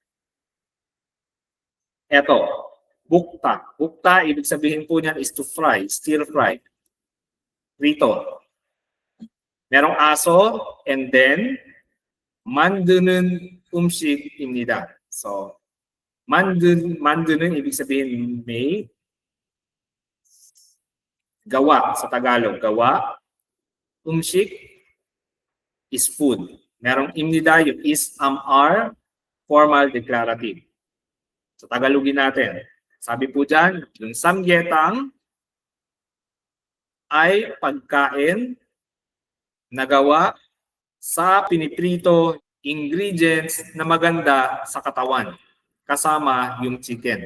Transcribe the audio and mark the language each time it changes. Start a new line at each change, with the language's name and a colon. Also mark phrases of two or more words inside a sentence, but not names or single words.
Filipino: Eto, bukta. Bukta, ibig sabihin po niyan
English: is to fry, stir fry.
Filipino: Rito. Merong aso,
English: and then
Korean: 만드는 음식입니다.
Filipino: So, 만드는 ibig sabihin may, gawa sa Tagalog, gawa, 음식
English: is food.
Filipino: Merong imnida, yung
English: is, are, formal declarative.
Filipino: So, Tagalogin natin. Sabi po dyan, yung samgyetang ay pagkain na gawa sa piniprito ingredients na maganda sa katawan kasama yung chicken.